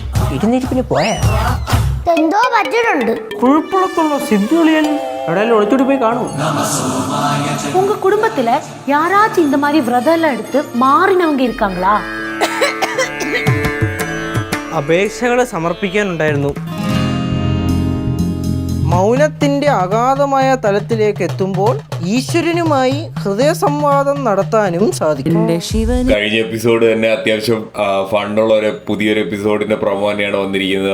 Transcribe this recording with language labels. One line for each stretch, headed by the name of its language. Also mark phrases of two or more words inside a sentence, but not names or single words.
Malayalam: ഇരുന്നിരിപ്പിന് പോയാ എന്തോ പറ്റിട്ടുണ്ട്. കുഴപ്പമുള്ള സിദ്ധുളിയൻ എവിടെയെല്ലാം ഒളിച്ചോടി പോയി കാണും.
Tamil: உங்க குடும்பத்துல யாராச்சும் இந்த மாதிரி விரதம் எல்லாம் எடுத்து மாறினவங்க இருக்காங்களா?
Malayalam: അപേക്ഷകൾ സമർപ്പിക്കാനുണ്ടായിരുന്നു. മൗനത്തിൻ്റെ അഗാധമായ തലത്തിലേക്ക് എത്തുമ്പോൾ ഈശ്വരനുമായി ഹൃദയസംവാദം നടത്താനും സാധിക്കും. കഴിഞ്ഞ എപ്പിസോഡ് തന്നെ അത്യാവശ്യം ഫണ്ടുള്ള പുതിയൊരു എപ്പിസോഡിന്റെ പ്രൊമോ തന്നെയാണ് വന്നിരിക്കുന്നത്.